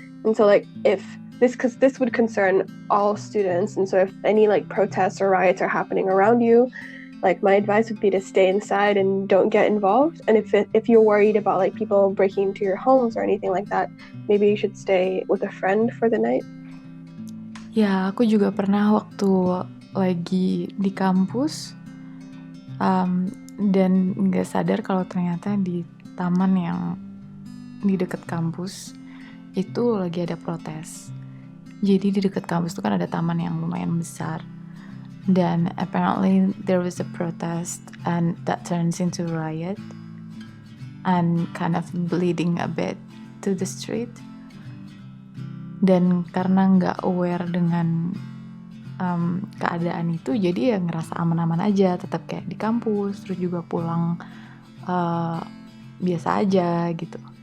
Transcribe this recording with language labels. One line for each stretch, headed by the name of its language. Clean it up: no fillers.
English: And so like because this would concern all students, and so if any like protests or riots are happening around you, like my advice would be to stay inside and don't get involved. And if you're worried about like people breaking into your homes or anything like that, maybe you should stay with a friend for the night.
Indonesian: Ya, aku juga pernah waktu lagi di kampus dan nggak sadar kalau ternyata di taman yang di dekat kampus itu lagi ada protes. Jadi di dekat kampus itu kan ada taman yang lumayan besar.
English: Dan apparently there was a protest and that turns into a riot and kind of bleeding a bit to the street.
Indonesian: Dan karena nggak aware dengan keadaan itu, jadi ya ngerasa aman-aman aja, tetap kayak di kampus, terus juga pulang biasa aja gitu.